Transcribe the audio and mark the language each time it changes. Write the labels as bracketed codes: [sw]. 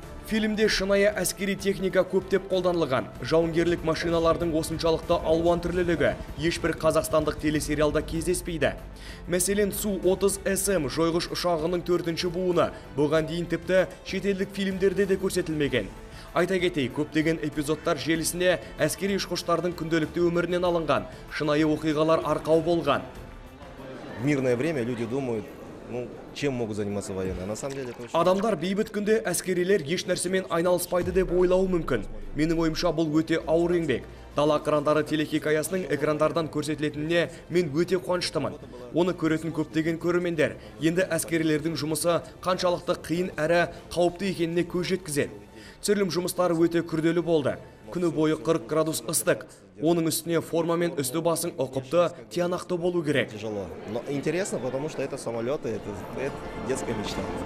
[kk] Фильмде шынайы әскери техника көптеп қолданылған. Жауынгерлік машиналардың осыншалықты алуан түрлілігі ешбір қазақстандық телесериалда кездеспейді. Мәселен, Су-30СМ жойғыш ұшағының 4-ші буыны бұған дейін тіпті шетелдік фильмдерде де көрсетілмеген. Айта кетейік, көптеген эпизодтар желісіне әскери ұшқыштардың күнделікті өмірінен алынған шынайы оқиғалар арқау болған. [ru] В мирное время люди думают, чем могут заниматься военные. На самом деле это очень... [kk] Адамдар бейбіт күнде әскерилер еш нәрсемен айналыспайды деп ойлауы мүмкін. Менің ойымша бұл өте ауыр еңбек. Дала қырандары телехикаясының экрандардан көрсетілетініне мен өте қуаныштымын. Оны көретін көптеген көрермендер енді әскерилердің жұмысы қаншалықты қиын әрі қауіпті екеніне көз жеткізеді. Түсірілім жұмыстары өте күрделі болды. Күні бойы 40 градус ыстық. Оның үстіне форма мен үсті басың ұқыпты, тиянақты болу керек. [ru] Тяжело. Но интересно, потому что это самолеты, это детская мечта.